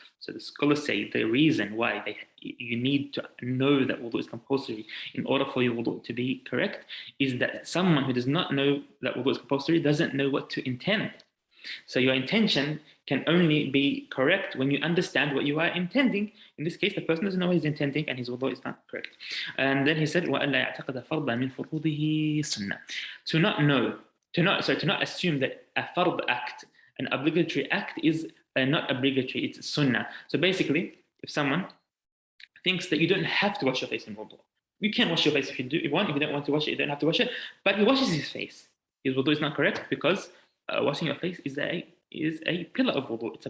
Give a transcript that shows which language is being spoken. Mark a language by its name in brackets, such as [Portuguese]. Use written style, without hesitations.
[English] So the scholars say the reason why you need to know that wudu is compulsory in order for your wudu to be correct is that someone who does not know that wudu is compulsory doesn't know what to intend. So your intention can only be correct when you understand what you are intending. In this case, the person doesn't know what he's intending and his wudu is not correct. And then he said, [Arabic] وَأَلَّا يَعْتَقِدَ فَرْضًا مِنْ فُرُوضِهِ سُنَّةً. [English] To not assume that a fard act, an obligatory act, is not obligatory, it's sunnah. So basically, if someone thinks that you don't have to wash your face in wudu, you can wash your face if you want. If you don't want to wash it, you don't have to wash it. But he washes his face. His wudu is not correct because washing your face is a pillar of wudu.